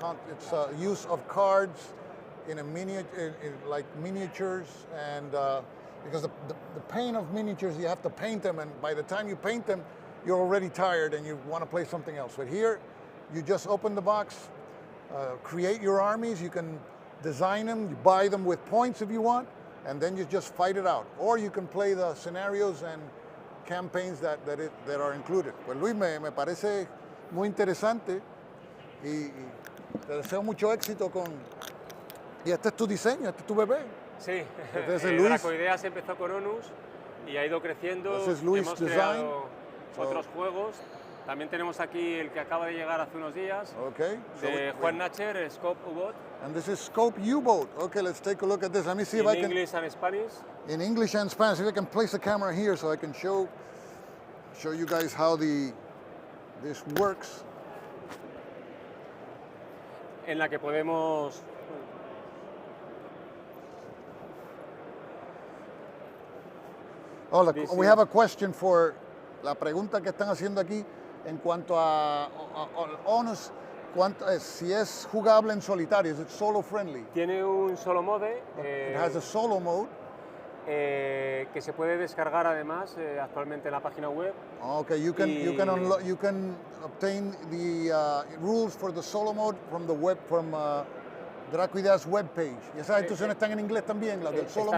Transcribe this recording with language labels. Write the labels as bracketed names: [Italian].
[English] It's use of cards in like miniatures, and because the pain of miniatures, you have to paint them, and by the time you paint them, you're already tired and you want to play something else. But here, you just open the box, create your armies. You can design them, you buy them with points if you want, and then you just fight it out. Or you can play the scenarios and campaigns that are included. [Spanish] Pues Luis, me parece muy interesante y te deseo mucho éxito con... Y este es tu diseño, este es tu bebé. Sí, Luis. Dracoideas empezó con Onus y ha ido creciendo. Luis Hemos [English] Design. [Spanish] creado otros juegos. También tenemos aquí el que acaba de llegar hace unos días, de Juan Nacher, Scope U-Boat. [English] And this is Scope U-Boat. Okay, let's take a look at this. Let me see if I can... In English and Spanish. In English and Spanish. If I can place the camera here so I can show you guys how this works. [Spanish] En la que podemos... [English] We have a question for [Spanish] la pregunta que están haciendo aquí en cuanto a Onus, si es jugable en solitario, [English] is it solo friendly? [Spanish] Tiene un solo mode. [English] It has a solo mode. [Spanish] Que se puede descargar además actualmente en la página web. [English] Okay, you can obtain the rules for the solo mode from the web Dracoideas webpage. [Spanish] Y esas instrucciones están en inglés también, las del solo mode.